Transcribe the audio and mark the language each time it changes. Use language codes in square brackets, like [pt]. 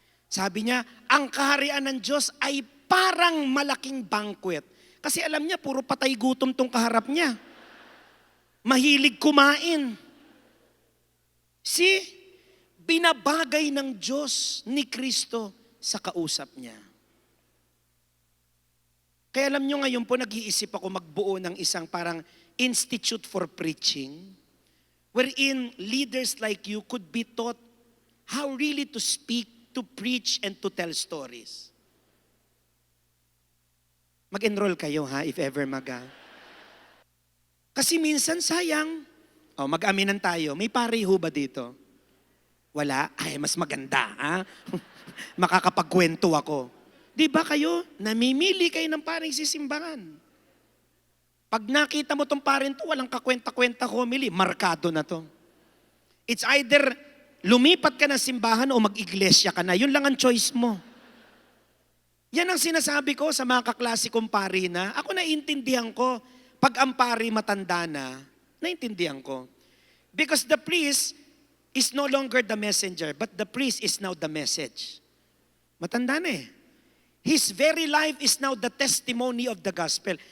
[tl] Sabi niya, ang kaharian ng Diyos ay parang malaking banquet. Kasi alam niya, puro patay gutom tong kaharap niya. Mahilig kumain. See, binabagay ng Diyos ni Kristo sa kausap niya. Kaya alam niyo ngayon po, nag-iisip ako magbuo ng isang parang [en] institute for preaching, wherein leaders like you could be taught how really to speak, to preach, and to tell stories. [tl] Mag-enroll kayo ha, [en] if ever [tl] Kasi minsan sayang. Mag-aminan tayo. May pare ho ba dito? Wala? Ay, mas maganda ha. Makakapagkwento ako. Di ba kayo, namimili kayo ng paring sisimbahan? Pag nakita mo tong parin to, walang kakwenta-kwenta homily, markado na to. [en] It's either [tl] lumipat ka ng simbahan o mag-iglesia ka na. Yun lang ang choice mo. Yan ang sinasabi ko sa mga kaklase kong pari na, ako naiintindihan ko, pag ang pari matanda na, naiintindihan ko. [en] Because the priest is no longer the messenger, but the priest is now the message. [tl] Matanda na eh. [en] His very life is now the testimony of the gospel.